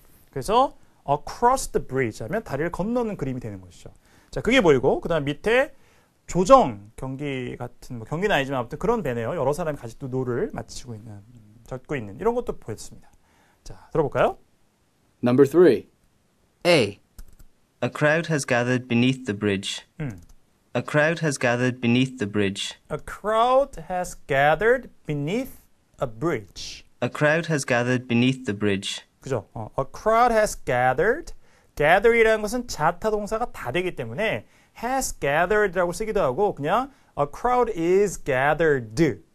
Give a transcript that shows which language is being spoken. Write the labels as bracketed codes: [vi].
[ko] 그래서 across the bridge 하면 다리를 건너는 그림이 되는 것이죠. 자, 그게 보이고 그다음 밑에 조정 경기 같은 뭐 경기는 아니지만 아무튼 그런 배네요. 여러 사람이 같이 또 노를 마치고 있는 적고 있는 이런 것도 보였습니다. 자, 들어볼까요? [en] Number 3. A. A crowd has gathered beneath the bridge. A crowd has gathered beneath the bridge. A crowd has gathered beneath a bridge. A crowd has gathered beneath the bridge. 그죠? A crowd has gathered. [ko] gather이라는 것은 자타 동사가 다 되기 때문에 has gathered 라고 쓰기도 하고 그냥 a crowd is gathered.